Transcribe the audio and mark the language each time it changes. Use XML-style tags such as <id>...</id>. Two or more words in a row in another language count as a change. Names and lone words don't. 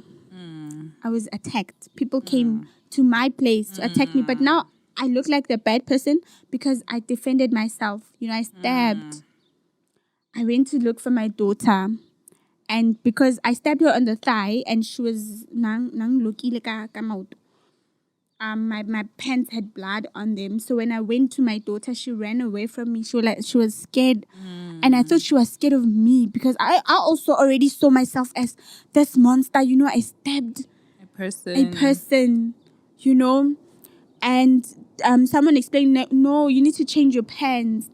<en>I was attacked. People came to my place to attack me, but now I look like the bad person because I defended myself. I stabbed. I went to look for my daughter, and because I stabbed her on the thigh, and she was</en> <st>nang lokile ka maoto.</st> <en>My pants had blood on them. So when I went to my daughter, she ran away from me. She was scared, and I thought she was scared of me because I also already saw myself as this monster. I stabbed a person, and someone explained that, no, you need to change your pants.</en>